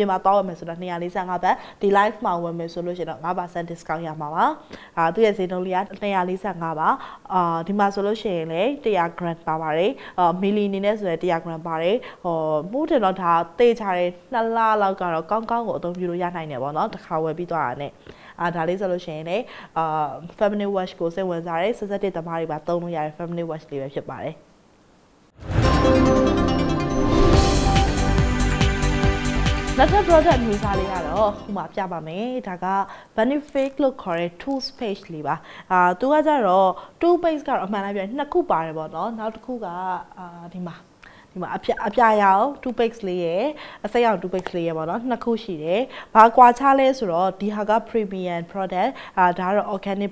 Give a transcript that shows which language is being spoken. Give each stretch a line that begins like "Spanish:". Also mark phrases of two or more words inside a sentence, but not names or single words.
Burmese: ပြင်မှာတောင်းဝယ်မယ်ဆိုတော့245ဘတ်ဒီ live မှာဝယ်မယ်ဆိုလို့ရှိရင်တော့5% discount ရမှာပါသူရဲ့ဈေးနှုန်းလေးက245ပါဒီမှာဆိုလို့ရှိရင်လည်း100 gram ပါပါတယ်မီလီအနေနဲ့ဆိုရင်100 gram ပါတယ်မှုတယ်တော့ဒါတေးချတယ်2လလောက်ကတော့ကောင်းကောင်းကိုအသုံးပြုလို့ရနိုင်တယ်ပေါ့နော်တစ်ခါဝယ်ပြီးသွားတာနဲ့ဒါလေးဆိုလို့ရှိရင်လည်း
English: feminine wash
Burmese: ကိုစိတ်ဝင်စားတဲ့ဆက်ဆက်တဲ့သမားတွေပါသုံးလို့ရတဲ့
English: feminine wash
Burmese: လေးပဲဖြစ်ပါတယ် နောက်ထပ် product မျိုးစားလေးကတော့ဟိုမှာပြပါမယ်ဒါက benefit လို့ခေါ်တဲ့ toothpaste လေးပါသူကကြတော့ toothpaste ကတော့အမှန်တမ်းပြောရင်နှစ်ခုပါတယ်ပေါ့နော်နောက်တစ်ခုကဒီမှာအပြာရောင် toothpaste လေးရယ်အစိမ်းရောင် toothpaste လေးရယ်ပေါ့နော်နှစ်ခုရှိတယ်ဘာကွာခြားလဲဆိုတော့ဒီဟာက
English: premium product
Burmese: ဒါကတော့ organic